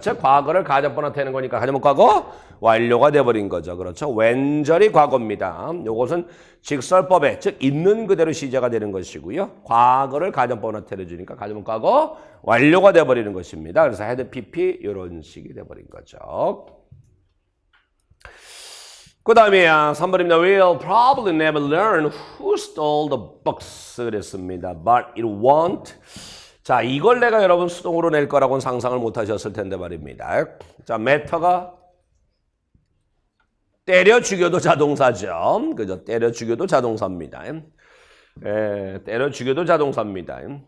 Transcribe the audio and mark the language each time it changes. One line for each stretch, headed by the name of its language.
Korean: 즉 과거를 가정법 나타내는 거니까 가정법 과거 완료가 돼버린 거죠. 그렇죠? 왼절이 과거입니다. 요것은 직설법에 즉 있는 그대로 시제가 되는 것이고요. 과거를 가정법 나타내 주니까 가정법 과거 완료가 돼버리는 것입니다. 그래서 had pp 이런 식이 돼버린 거죠. 그 다음에 3번입니다.
English: We'll probably never learn who stole the books
Korean: 그랬습니다.
English: But it won't.
Korean: 자, 이걸 내가 여러분 수동으로 낼 거라고는 상상을 못 하셨을 텐데 말입니다. 자, matter가 때려 죽여도 자동사죠. 그죠? 때려 죽여도 자동사입니다. 때려 죽여도 자동사입니다.